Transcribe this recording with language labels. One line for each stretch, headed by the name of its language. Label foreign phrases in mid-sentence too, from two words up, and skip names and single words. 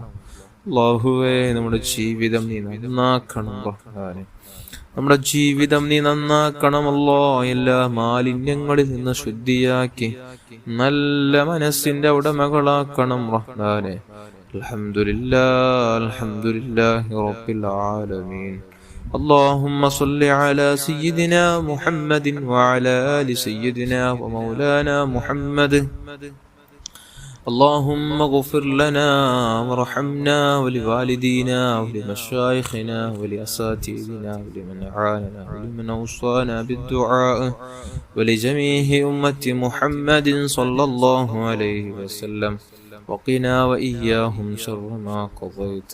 Malayalam: അല്ലാഹുവേ നമ്മുടെ ജീവിതം നീ നന്നാക്കണം റഹ്മാനെ, നമ്മുടെ ജീവിതം നീ നന്നാക്കണമല്ലോ. എല്ലാ മാലിന്യങ്ങളിൽ നിന്ന് ശുദ്ധിയാക്കി നല്ല മനസ്സിന്റെ ഉടമകളാക്കണം റഹ്മാനെ.
Arabic: الحمد لله الحمد لله رب العالمين. اللهم صل على سيدنا محمد وعلى آل سيدنا ومولانا محمد. اللهم اغفر لنا وارحمنا ولوالدينا ولمشايخنا ولأساتذتنا ولمن أعاننا ولمن أوصانا بالدعاء ولجميع أمة محمد صلى الله عليه وسلم وقنا وإياهم شر ما قضيت.